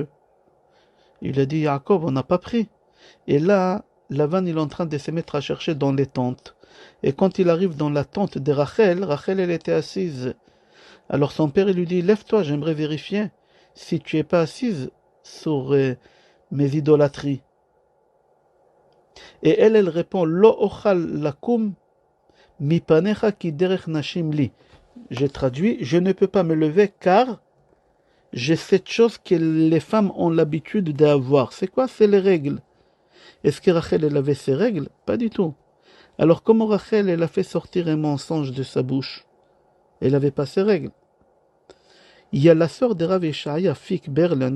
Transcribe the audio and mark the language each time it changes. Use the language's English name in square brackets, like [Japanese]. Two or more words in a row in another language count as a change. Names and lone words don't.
[French] Il a dit, Yaakov, on n'a pas pris. Et là, Lavan, il est en train de se mettre à chercher dans les tentes. Et quand il arrive dans la tente de Rachel, Rachel, elle était assise. Alors son père, il lui dit, lève-toi, j'aimerais vérifier si tu n'es pas assise sur mes idolâtries. Et elle répond, [Hebrew] לא אוכל לקום מפניך כי דרך נשים לי. [French] J'ai traduit, je ne peux pas me lever car j'ai cette chose que les femmes ont l'habitude d'avoir. C'est quoi? C'est les règles. Est-ce que Rachel, elle avait ses règles? Pas du tout. Alors comment Rachel, elle a fait sortir un mensonge de sa bouche? Elle n'avait pas ses règles. Il y a la sœur de Rav Yeshaya, Fik Berlen.